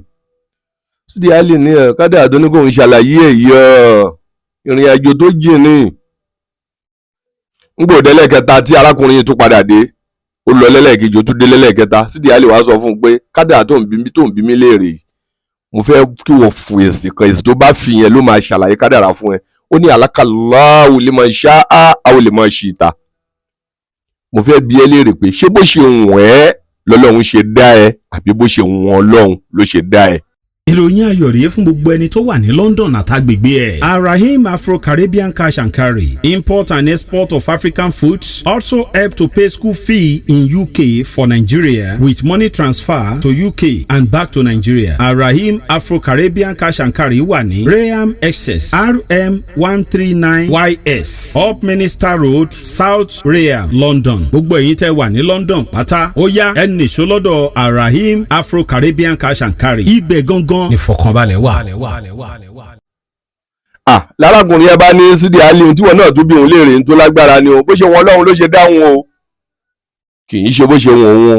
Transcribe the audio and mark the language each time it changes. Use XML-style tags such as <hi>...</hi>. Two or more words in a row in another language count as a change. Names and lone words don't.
<yo>Sídì Àlì ní kádàrá tó ní kó ń ṣàlàyé èyí ìrìn àjò tó jìn ní. Ń gbòdè lẹ́ẹ̀kẹta tí arákùnrin yìí tún padà dé, ó lọ lẹ́lẹ́kejì ó tún dé lẹ́lẹ́kẹta. Sídì Àlì wá sọ fún un pé kádàrá tó ń bí mi léèrè, mo fẹ́ kí wọ́n fún èsì kan, èsì tó bá fi yẹn ló máa ṣàlàyé kádàrá fún ẹ. Ó ní</yo> <ar>خلقك الله لمن شاء أو لمن شئت.</ar> <yo>Mo fẹ́ bi ẹ́ léèrè pé ṣé bó ṣe wùn ẹ́ lọ́lọ́run ṣe dá ẹ àbí bó ṣe wùn Ọlọ́run ló ṣe dá ẹ. ìròyìn ayọ̀ rèé fún gbogbo ẹni tó wà ní London àtàgbègbè ẹ̀.</yo> <en>Arahim Afro-Caribbean Cash and Carry, import and export of African foods, also help to pay school fee in UK for Nigeria with money transfer to UK and back to Nigeria.</en> <yo>Arahim Afro-Caribbean Cash and Carry wà ní Rayham Excess RM 139YS Up Minister Road, South Rayham, London. Gbogbo ẹ̀yin tẹ́ wà ní London pátá ó yá ẹ nìṣó lọ́dọ̀ Arahim Afro-Caribbean Cash and Carry. Ibẹ̀ gangan ní fọkànbalẹ̀ wà. Lárákùnrin ẹ bá ní Sídì Àlì ohun tí wọn náà tún bí òun léèrè tó lágbára ni o, bó ṣe wọn Ọlọ́run ló ṣe dáhùn o, kì í ṣe bó ṣe wọn òun.</yo>